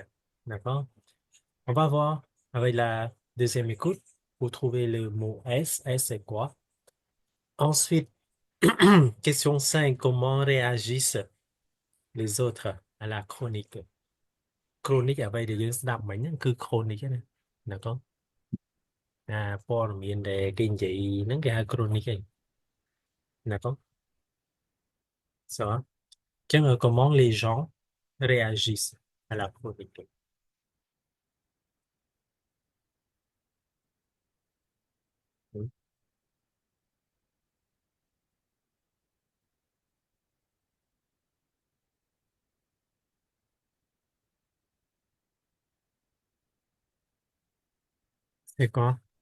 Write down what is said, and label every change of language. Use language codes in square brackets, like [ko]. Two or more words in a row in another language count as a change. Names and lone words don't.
[fr] D'accord? On va voir avec la deuxième écoute pour trouver le mot S. S, c'est quoi? Ensuite, question 5. Comment réagissent les autres à la chronique? [km] Chronique អ្វីដែលយើងស្ដាប់មិញហ្នឹងគឺ chronique ណាd'accord ព័ត៌មានដែលគេនិយាយហ្នឹងគេហៅ chronique ឯង [fr] d'accord ça va comment les gens réagissent à la chronique? Hmm. C'est quoi?